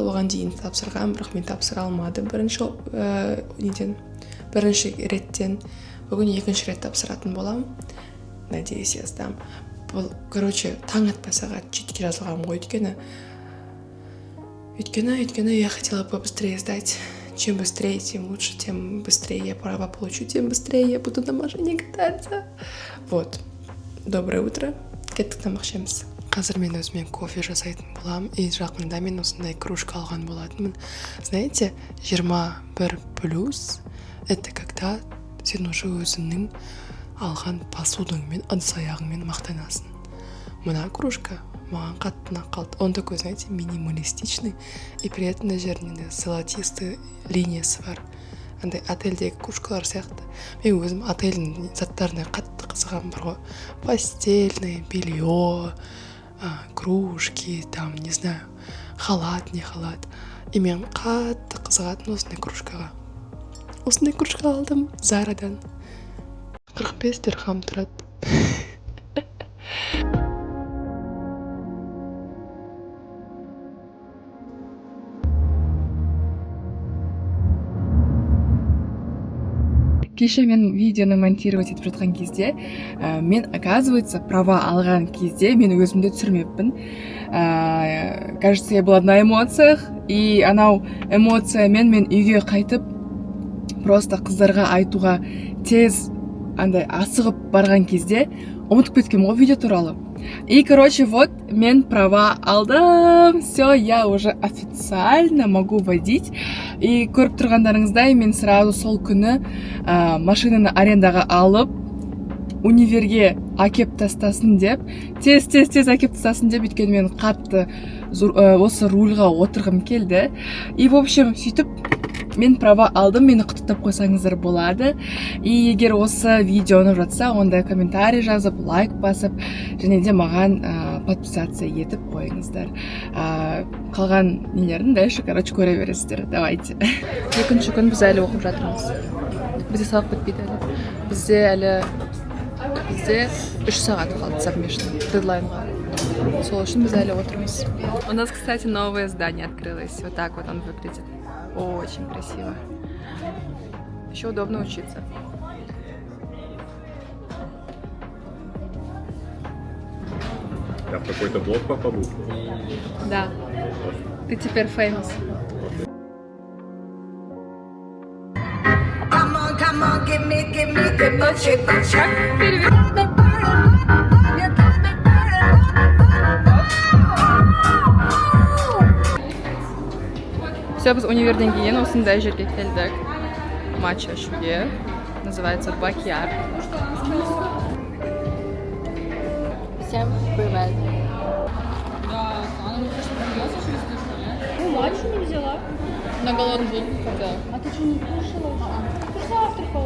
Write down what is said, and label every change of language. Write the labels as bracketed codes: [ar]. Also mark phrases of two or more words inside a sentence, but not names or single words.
[kk] Оған дейін тапсырған, бірақ мен тапсыра алмады бірінші реттен. Бүгін екінші рет тапсыратын болам. [ru] Надеюсь, я сдам. [kk] Бұл, короче, таң атпай сағат 7-ге жазылғам ғой, өйткені [ru] я хотела побыстрее сдать. Чем быстрее, тем лучше, тем быстрее я права получу, тем быстрее я буду на машине кататься. Вот. Доброе утро. [kk] Кеттік тамақ ішеміз. Қазір мен өзімен кофе жасайтын болам. И жақында мен осындай кружка алған болатынмын. [ru] Знаете, 21+, это когда [kk] сен уже өзіңнің алған посудыңмен, ыдыс-аяғыңмен мақтанасың. Мына кружка маған қатты қалды. [ru] Он такой, знаете, минималистичный, и при этом на [kk] жерінде золотистый линиясы бар. Андай отельдегі кружкалар сияқты. Мен өзім отельдің заттарына қатты қызығам бар ғой. [ru] Постельное белье, кружки, там, не знаю, халат, не халат. [kk] И мен қатты қызығатын осындай кружкаға. Осындай кружка алдым Зарадан. 45 дирхам тұрады. Кеше мен видеоны монтировать етіп жатқан кезде, мен, оказывается, права алған кезде мен өзімді түсірмеппін. [ru] Кажется, я была на эмоциях, и [kk] анау эмоциямен мен үйге қайтып, просто қыздарға айтуға тез андай асығып барған кезде ұмытып кеткем ғой видео туралы. [ru] И, короче, вот, [kk] мен права алдым. [ru] Все, я уже официально могу водить. [kk] И көріп тұрғандарыңыздай, мен сразу сол күні машинаны арендаға алып, универге әкеп тастасын деп, тез әкеп тастасын деп, өйткені мен қатты осы рульға отырғым келді. [ru] И, в общем, [kk] сөйтіп, мен права алдым, мені құттықтап қойсаңыздар болады. И егер осы видео ұнап жатса, онда комментарий жазып, лайк басып, және де маған подписация етіп қойыңыздар. Қалған нелерін дальше, короче, көре бересіздер. [ru] Давайте. [kk] Екінші күн біз әлі оқып жатырмыз. Бізде сабақ бітпейді әлі. Бізде 3 сағат қалды совместно, дедлайнға. Сол үшін біз әлі отырмыз. [ru] У нас, кстати, новое здание открылось. Вот так вот он выглядит. Очень красиво. Еще удобно учиться. Я в какой-то блог попаду? Да. Ты теперь famous. [en] Come on, give me [kk] Все, біз универден кейін осындай жерге келдік. Матча ішуге. [ru] Называется Бакьяр. Всем привет. Ну, матчу не взяла. На голодный день когда? А ты что, не кушала? Ты завтракала.